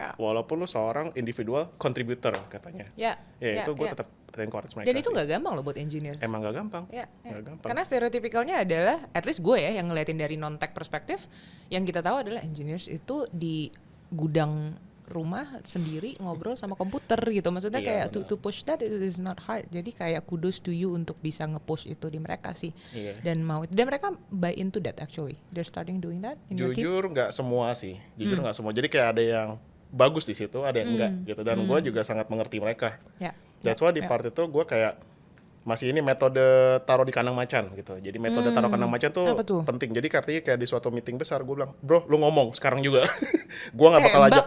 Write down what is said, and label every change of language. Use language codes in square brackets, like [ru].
[id] Walaupun lo seorang individual contributor katanya. Itu gue tetap encourage mereka. Dan itu nggak gampang lo buat engineer. Emang nggak gampang. Nggak gampang. Karena stereotipikalnya adalah, at least gue ya yang ngeliatin dari non-tech perspektif, yang kita tahu adalah engineers itu di gudang rumah sendiri ngobrol sama komputer gitu. Maksudnya kayak [en] to push that is not hard. [id] Jadi kayak [en] kudos to you [id] untuk bisa nge-push itu di mereka sih. Dan mereka [en] buy into that actually. They're starting doing that in your team. [id] Jujur nggak semua sih. Jujur nggak semua. Jadi kayak ada yang bagus di situ, ada yang enggak gitu. Dan gue juga sangat mengerti mereka. [en] That's why [id] di part itu gue kayak masih ini metode taruh di kandang macan gitu. Jadi metode taruh kandang macan tuh penting. Jadi artinya kayak di suatu meeting besar gue bilang, bro lu ngomong sekarang juga. Gue gak bakal ajak